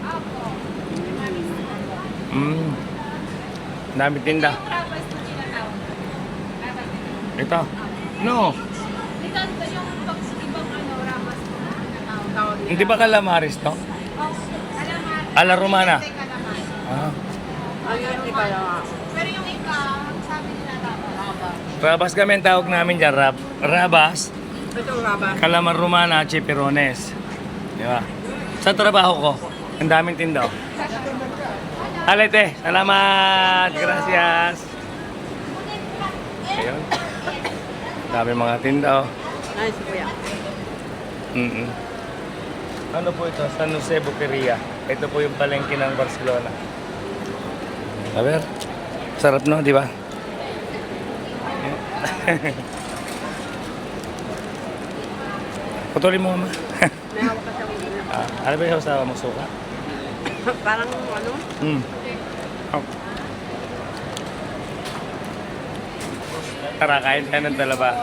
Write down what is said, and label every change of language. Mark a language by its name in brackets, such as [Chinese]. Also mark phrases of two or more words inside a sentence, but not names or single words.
[Filipino] Opo. Dami tinda. Yung rabas po tinatawag. Rabas din. Ito. No. Dito yung ibang rabas po na tinatawag. Hindi ba calamares to? Calamari. [Spanish] A la Romana. [Filipino] Hindi calamari. Ayun, di kaya. Pero yung iba, sabi nila rabas. Rabas kami ang tawag namin dyan. Rabas, Ito nga ba? [Spanish] Calamar Romana, Chipirones. [Filipino] Di ba? Sa trabaho ko, ang daming tinda. Alete, salamat! Gracias! Ayun. Dami mga tinda. Ay, si Kuya. Ano po ito? San Jose Boqueria. Ito po yung palengke ng Barcelona. [Spanish] A ver. [Filipino] Sarap, no? Di ba? Putulin mo, ma. May hawak ka siyang ulo. Ano ba yung sa mo suka? Parang ano? Oh. Tara, kain tayo ng talaba.